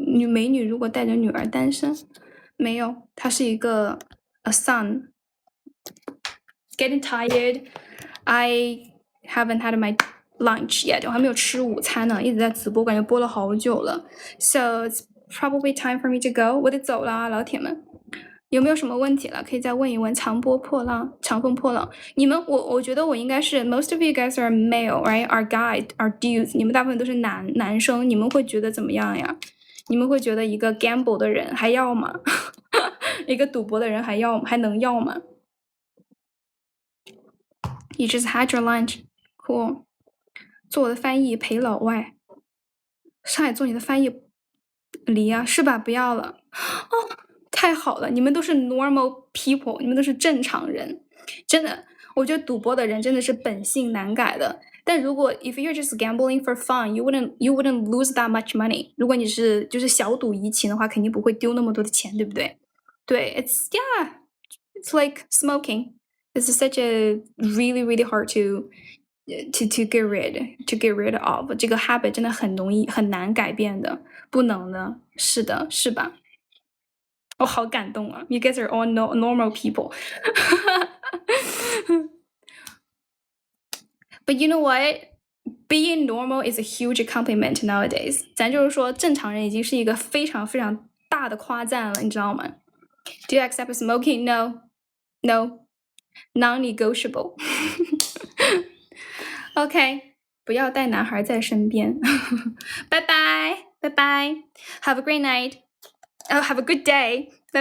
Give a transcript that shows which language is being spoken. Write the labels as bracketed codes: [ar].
[zh] 美女如果带着女儿单身，没有，她是一个 [en] a son. Getting tired. I haven't had my lunch yet. [zh] 我还没有吃午餐呢，一直在直播，感觉播了好久了。 [en] So it's probably time for me to go. [zh] 我得走了，老铁们。有没有什么问题了？可以再问一问。长风破浪，你们我觉得我应该是 [en] most of you guys are male, right? Are guys, are dudes. [zh] 你们大部分都是男生，你们会觉得怎么样呀？你们会觉得一个 gamble 的人还要吗？一个赌博的人还能要吗？ [en] You just had your lunch, cool. [zh] 做我的翻译陪老外，上海做你的翻译，离啊，是吧？不要了。太好了，你们都是 [en] normal people， [zh] 你们都是正常人，真的，我觉得赌博的人真的是本性难改的。但如果 [en] if you're just gambling for fun, you wouldn't lose that much money. [zh] 如果你是就是小赌怡情的话，肯定不会丢那么多的钱，对不对？对 [en] it's like smoking. It's such a really hard to to get rid of [zh] 这个 habit 真的很难改变的，不能的，是的，是吧？我好感动啊 ！ [en] You guys are all normal people. But you know what? Being normal is a huge compliment nowadays. [zh] 咱就是说，正常人已经是一个非常非常大的夸赞了，你知道吗？ [en] Do you accept smoking? No, no, non-negotiable. [zh] OK， 不要带男孩在身边。拜拜，拜拜。 [en] Have a great night. Oh, have a good day.